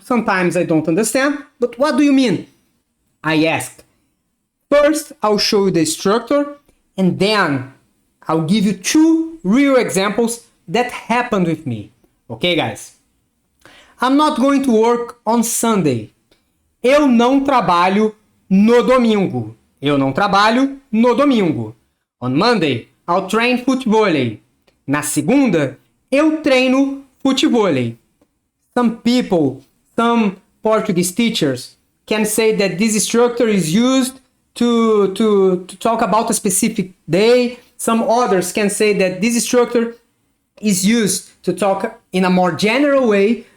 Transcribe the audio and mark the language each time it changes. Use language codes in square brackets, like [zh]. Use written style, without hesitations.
[en] Sometimes I don't understand, but what do you mean? I ask. First, I'll show you the structure, and then I'll give you 2 real examples that happened with me. Okay, guys? I'm not going to work on Sunday. [pt] Eu não trabalho no domingo. Eu não trabalho no domingo. [en] On Monday, I'll train futevôlei. [pt] Na segunda, eu treino futevôlei. [en] Some people, some Portuguese teachers can say that this structure is used to talk about a specific day. Some others can say that this structure is used to talk in a more general way.